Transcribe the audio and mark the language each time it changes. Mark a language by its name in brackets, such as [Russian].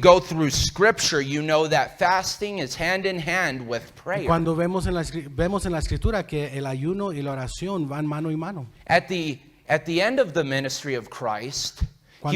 [English] go through scripture, you know that fasting is hand in hand with prayer. [Spanish] Cuando vemos en la escritura que el ayuno y la oración van mano y mano. [English] At the end of the ministry of Christ, he